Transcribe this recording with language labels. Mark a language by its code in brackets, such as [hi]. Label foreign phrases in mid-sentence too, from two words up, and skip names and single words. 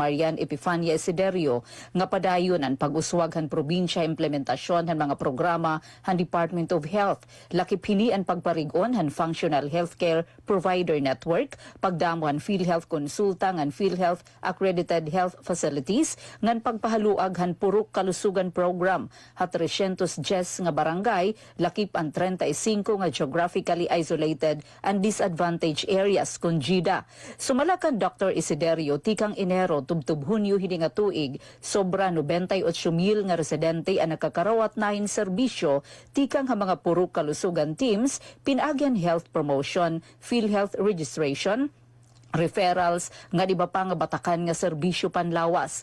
[war] Marian Epifania Esiderio nga padayon ang pag-uswag han probinsya implementasyon han mga programa han Department of Health. Lakip hini ang pagparigon han Functional Healthcare Provider Network, pagdamo han PhilHealth Consulta ngan PhilHealth Accredited Health Facilities, ngan pagpahaluag han Purok Kalusugan Program hat 310 nga barangay, lakip ang 35 nga [en] geographically isolated and disadvantaged areas [war] kun GIDA. Sumalakan Dr. Isiderio, tikang Enero tubtub Hunyo hini nga tuig, sobra 98,000 nga residente ang nakakarawat nahin serbisyo, tikang ha mga Purok Kalusugan teams, pinagyan [en] health promotion, [war] PhilHealth registration, referrals, nga di ba pa nga batakan nga serbisyo panlawas.